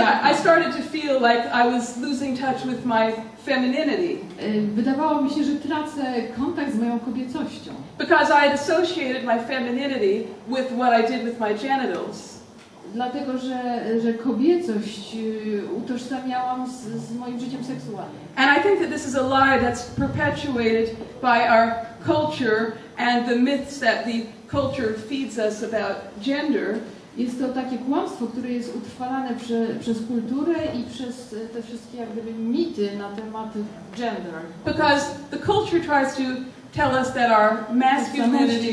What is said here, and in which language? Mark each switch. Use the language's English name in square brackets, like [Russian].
[English] I started to feel like I was losing touch with my femininity. [Polish] Wydawało mi się, że tracę kontakt z moją kobiecością. [English] Because I had associated my femininity with what I did with my genitals. [Polish] dlatego że kobiecość utożsamiałam z moim życiem seksualnym. [English] And I think that this is a lie that's perpetuated by our culture and the myths that the culture feeds us about gender. [Polish] Jest to takie kłamstwo, które jest utrwalane przez kulturę i przez te wszystkie jak gdyby mity na temat gender. [English] Because the culture tries to tell us that our masculinity,